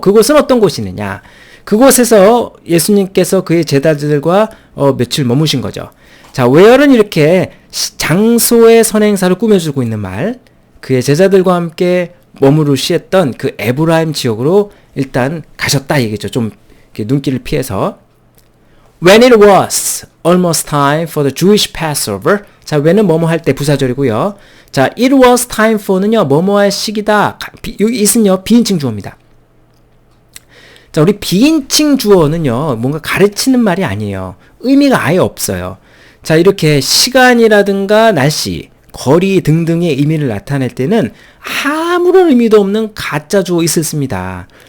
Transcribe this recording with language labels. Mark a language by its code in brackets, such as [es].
[ko] 그곳은 어떤 곳이느냐? 그곳에서 예수님께서 그의 제자들과 며칠 머무신 거죠. 자, where는 이렇게 장소의 선행사를 꾸며주고 있는 말, 그의 제자들과 함께 머무르시했던 그 에브라임 지역으로 일단 가셨다 얘기죠. 좀 이렇게 눈길을 피해서. [en] When it was almost time for the Jewish Passover. [ko] 자, when은 뭐뭐 할 때 부사절이고요. 자, [en] it was time for [ko] 는요, 뭐뭐 할 시기다. 여기 it은요, 비인칭 주어입니다. 자, 우리 비인칭 주어는요, 뭔가 가르치는 말이 아니에요. 의미가 아예 없어요. 자, 이렇게 시간이라든가 날씨, 거리 등등의 의미를 나타낼 때는 아무런 의미도 없는 가짜 주어 it을 씁니다.